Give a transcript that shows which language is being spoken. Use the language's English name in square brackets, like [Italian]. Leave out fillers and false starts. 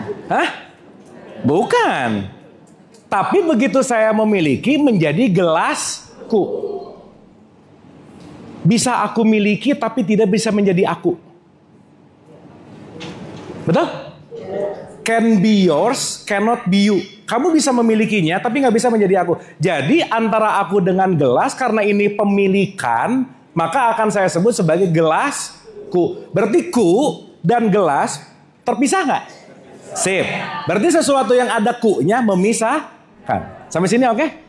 [Indonesian] Hah? Bukan. Tapi begitu saya memiliki menjadi gelasku. Bisa aku miliki tapi tidak bisa menjadi aku. Betul? [English] Can be yours, cannot be you. [Indonesian] Kamu bisa memilikinya tapi nggak bisa menjadi aku. Jadi antara aku dengan gelas, karena ini pemilikan, maka akan saya sebut sebagai gelasku. Berarti ku dan gelas terpisah nggak? Sip. Berarti sesuatu yang ada ku-nya memisahkan. Sampai sini oke?